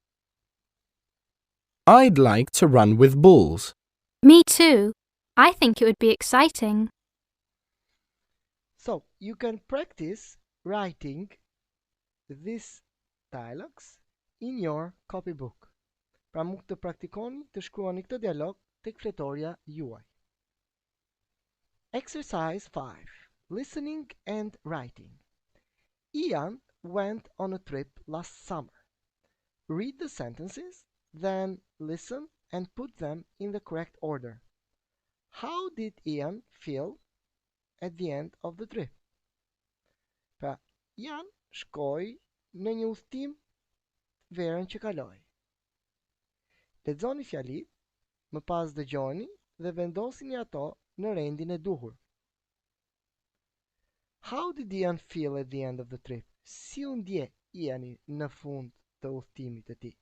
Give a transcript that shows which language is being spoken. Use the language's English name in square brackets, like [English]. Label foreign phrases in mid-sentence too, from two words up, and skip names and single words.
[English] I'd like to run with bulls. Me too. I think it would be exciting. So, you can practice writing these dialogues in your copybook. [Albanian] Pra mund të praktikoni të shkruani këtë dialog tek fletorja juaj. [English] Exercise 5. Listening and writing. Ian went on a trip last summer. Read the sentences, then listen and put them in the correct order. How did Ian feel at the end of the trip? [Albanian] Pra, Ian shkoi në një udhtim verën që kaloi. Lexoni fjalit, më pas dëgjoni dhe vendosini ato në rendin e duhur. [English] How did Ian feel at the end of the trip? [Albanian] Si u ndje Iani në fund të udhtimit të tij?